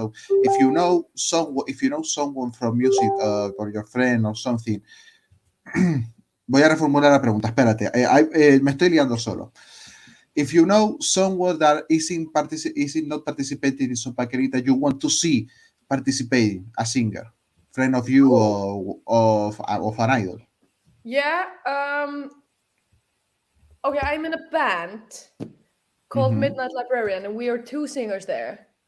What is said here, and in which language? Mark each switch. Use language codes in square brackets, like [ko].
[en] So if you know someone from music or your friend or something. [es] Voy a reformular la pregunta, espérate, me estoy liando solo. [en] If you know someone that isn't not participating in Söngvakeppnin that you want to see participating, a singer, friend of you or of an idol. Yeah. Okay, I'm in a band called Midnight Librarian, and we are two singers there.